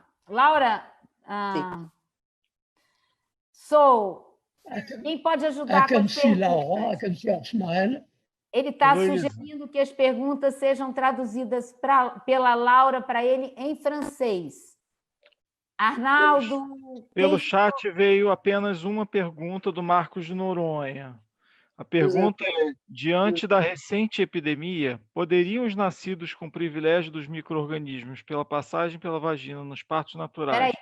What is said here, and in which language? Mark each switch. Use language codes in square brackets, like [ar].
[pt] Laura, so, quem pode ajudar [en] I can see Laura, I can see her smile. [pt] Ele está sugerindo que as perguntas sejam traduzidas pela Laura para ele em francês. Arnaldo... Pelo chat veio apenas uma pergunta do Marcos de Noronha. A pergunta é, diante da recente epidemia, poderiam os nascidos com privilégio dos micro-organismos pela passagem pela vagina nos partos naturais...